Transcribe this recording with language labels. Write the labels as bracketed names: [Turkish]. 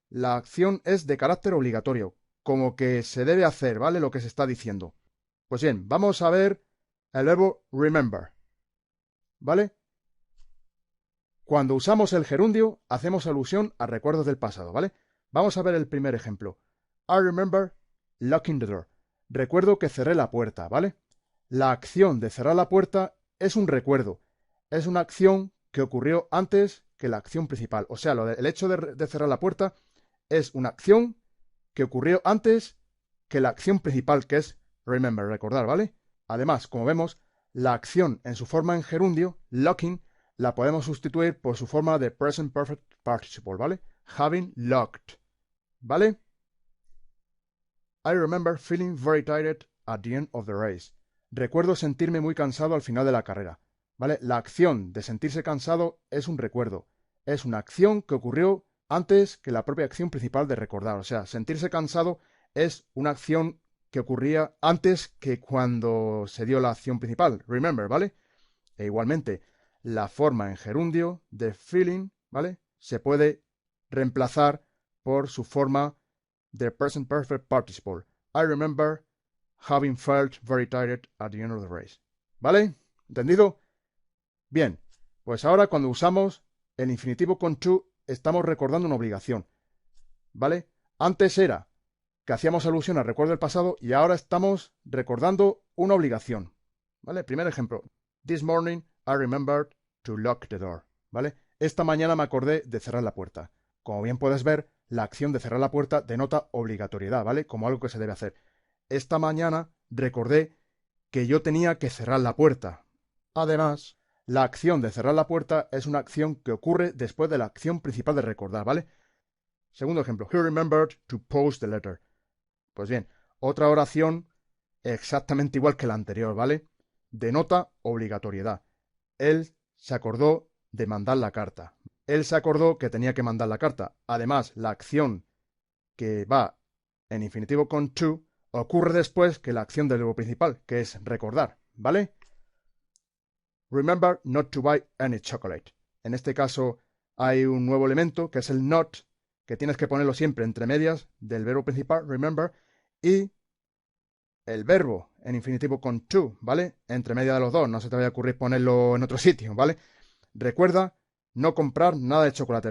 [Spanish] La acción es de carácter obligatorio, como que se debe hacer, ¿vale? Lo que se está diciendo. Pues bien, vamos a ver el verbo remember, ¿vale? Cuando usamos el gerundio, hacemos alusión a recuerdos del pasado, ¿vale? Vamos a ver el primer ejemplo. [English] I remember locking the door. [Spanish] Recuerdo que cerré la puerta, ¿vale? La acción de cerrar la puerta es un recuerdo. Es una acción que ocurrió antes que la acción principal. O sea, el hecho de cerrar la puerta es una acción que ocurrió antes que la acción principal, que es remember, recordar, ¿vale? Además, como vemos, la acción en su forma en gerundio, locking, la podemos sustituir por su forma de present perfect participle, ¿vale? [English] Having locked, ¿vale? I remember feeling very tired at the end of the race. [Spanish] Recuerdo sentirme muy cansado al final de la carrera, ¿vale? La acción de sentirse cansado es un recuerdo. Es una acción que ocurrió antes que la propia acción principal de recordar. O sea, sentirse cansado es una acción que ocurría antes que cuando se dio la acción principal. Remember, ¿vale? E igualmente, la forma en gerundio de feeling, ¿vale? Se puede reemplazar por su forma de present perfect participle. [English] I remember having felt very tired at the end of the race. [Spanish] ¿Vale? ¿Entendido? Bien, pues ahora cuando usamos el infinitivo con to, estamos recordando una obligación. ¿Vale? Antes era que hacíamos alusión al recuerdo del pasado y ahora estamos recordando una obligación. ¿Vale? Primer ejemplo. [English] This morning I remembered to lock the door. [Spanish] ¿Vale? Esta mañana me acordé de cerrar la puerta. Como bien puedes ver, la acción de cerrar la puerta denota obligatoriedad, ¿vale? Como algo que se debe hacer. Esta mañana recordé que yo tenía que cerrar la puerta. Además, la acción de cerrar la puerta es una acción que ocurre después de la acción principal de recordar, ¿vale? Segundo ejemplo, [English] he remembered to post the letter. [Spanish] Pues bien, otra oración exactamente igual que la anterior, ¿vale? Denota obligatoriedad. Él se acordó de mandar la carta. Él se acordó que tenía que mandar la carta. Además, la acción que va en infinitivo con to ocurre después que la acción del verbo principal, que es recordar, ¿vale? [English] Remember not to buy any chocolate. [Spanish] En este caso hay un nuevo elemento que es el not, que tienes que ponerlo siempre entre medias del verbo principal, remember, y el verbo en infinitivo con to, ¿vale? Entre medias de los dos, no se te vaya a ocurrir ponerlo en otro sitio, ¿vale? Recuerda no comprar nada de chocolate.